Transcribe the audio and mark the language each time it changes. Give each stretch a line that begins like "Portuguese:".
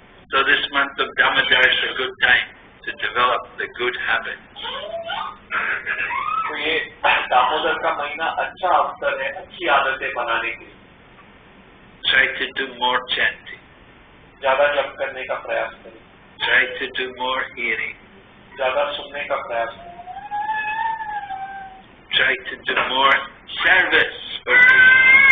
English: So this month of Damodara is a good time to develop the good habits.
Hindi: तो ये दामोदर का महीना अच्छा अवसर है अच्छी आदतें बनाने के लिए.
English: Try to do more chanting.
Hindi: ज्यादा जप करने का प्रयास करें.
English: Try to do more hearing.
Hindi: ज्यादा सुनने का प्रयास करें.
English: Try to do more service for Krishna.